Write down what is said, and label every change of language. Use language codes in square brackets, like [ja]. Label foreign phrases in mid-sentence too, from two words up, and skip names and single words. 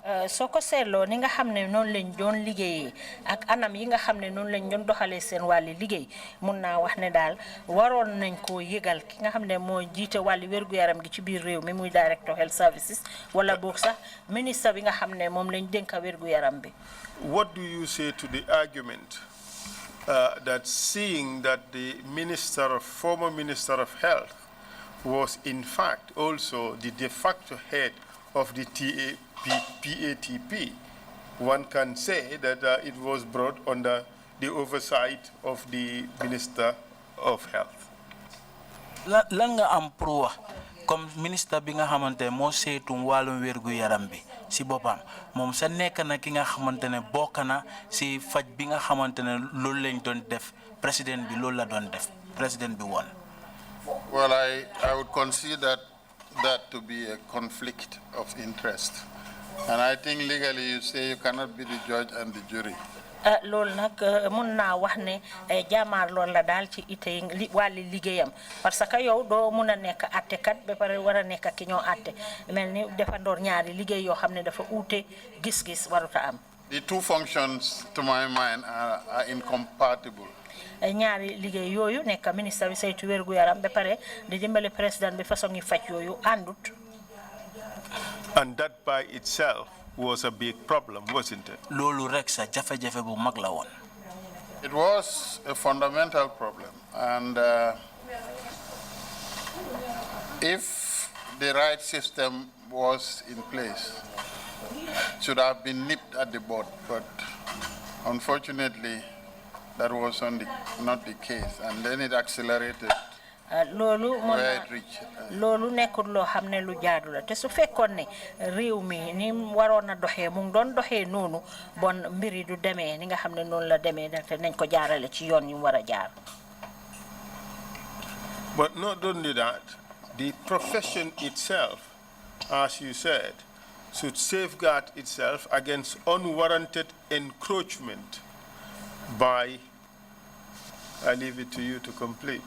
[wo] soo ko seetloo ni nga xam ne noonu lañ doon liggéeyee ak anam yi nga xam ne noonu lañ doon doxalee seen wàlli liggéey mun naa wax ne daal waroon nañ koo yëgal ki nga xam ne moo jiite wàlli wér-gu-yaram gi ci biir réew mi muy [en] director health services [wo] wala boog sax ministre bi nga xam ne moom lañ dénka wér-gu-yaram bi. [en] What do you say to the argument that seeing that the former Minister of Health was in fact also the de facto head of the PATP, one can say that it was brought under the oversight of the Minister of Health. [wo] Lan nga am pour wax comme ministre bi nga xamante moo seetum wàllum wérgu yaram bi si boppam moom sa nekk na ki nga xamante ne bokk na si faj bi nga xamante ne loolu lañ doon def président bi loolu la doon def président bi woon. [en] Well, I would consider that to be a conflict of interest. And I think legally you say you cannot be the judge and the jury. [wo] Loolu nag mun naa wax ne jaamaar loolu la daal ci ite wàlli liggéeyam [fr] parce que [wo] yow doo mun a nekk attekat ba pare war a nekk ki ñoo atte mel ni defandoor ñaari liggéey yoo xam ne dafa uute gis-gis waruta am. [en] The two functions, to my mind, are incompatible. [wo] ñaari liggéey yooyu nekk ministre bi saytu wérgu yaram ba pare di dimbale président bi façon yi faj yooyu àndut. [en] And that by itself was a big problem, wasn't it? [wo] Loolu rek sa jafe-jafe bu mag la woon. [en] It was a fundamental problem, and if the right system was in place, it should have been nipped at the bud, but unfortunately that was not the case, and then it accelerated [wo] loolu nekkul loo xam ne lu jaadu la te su fekkoon ne réew mi ni waroon a doxee mu ngi doon doxee noonu bon mbiri du demee ni nga xam ne noonu la demee te nañ ko jaarale ci yoon yu war a jaar. [en] But not only that, the profession itself, as you said, should safeguard itself against unwarranted encroachment by, I leave it to you to complete.